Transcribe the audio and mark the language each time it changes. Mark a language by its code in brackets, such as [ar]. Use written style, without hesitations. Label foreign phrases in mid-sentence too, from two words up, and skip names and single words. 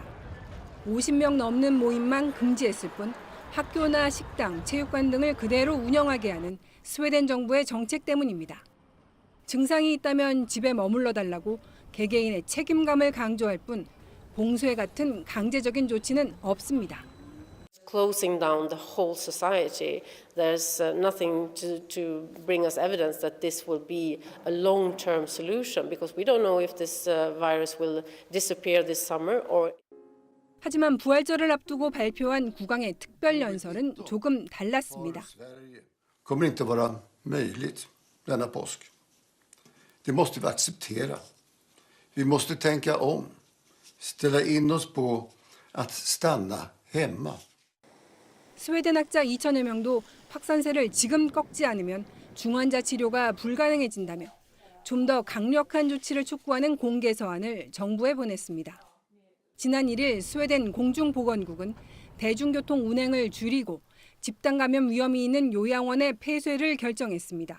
[ko] 50명 넘는 모임만 금지했을 뿐 학교나 식당, 체육관 등을 그대로 운영하게 하는 스웨덴 정부의 정책 때문입니다. 증상이 있다면 집에 머물러 달라고 개개인의 책임감을 강조할 뿐 봉쇄 같은 강제적인 조치는 없습니다. [en] Closing down the whole society, there's nothing to bring us evidence that this will be a long-term solution because we don't know if this virus will disappear this summer or. [ko] 하지만 부활절을 앞두고 발표한 국왕의 특별 연설은 조금 달랐습니다. [sv] kommer inte vara möjligt denna påsk. Det måste vi acceptera. Vi måste tänka om, ställa in oss på att stanna hemma. [ko] 스웨덴 학자 2천여 명도 확산세를 지금 꺾지 않으면 중환자 치료가 불가능해진다며 좀 더 강력한 조치를 촉구하는 공개 서한을 정부에 보냈습니다. 지난 1일 스웨덴 공중보건국은 대중교통 운행을 줄이고 집단 감염 위험이 있는 요양원의 폐쇄를 결정했습니다.